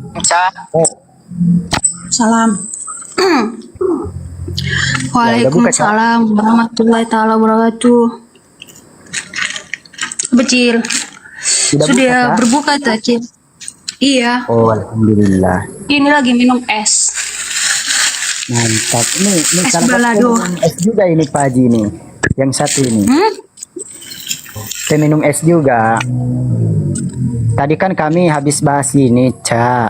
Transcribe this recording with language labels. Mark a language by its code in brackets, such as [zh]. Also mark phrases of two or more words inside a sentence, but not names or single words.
[bjn] Salam. [ar] وعليكم السلام ورحمة الله تعالى وبركاته. [bjn] Becil. Sudah berbuka tak, Cil? Iya. Oh, alhamdulillah. Ini lagi minum es. Mantap. Ini Es kalau balado. minum es juga ini Pak Haji nih. Yang satu ini. Saya minum es juga. Tadi kan kami habis bahas ini, Cak.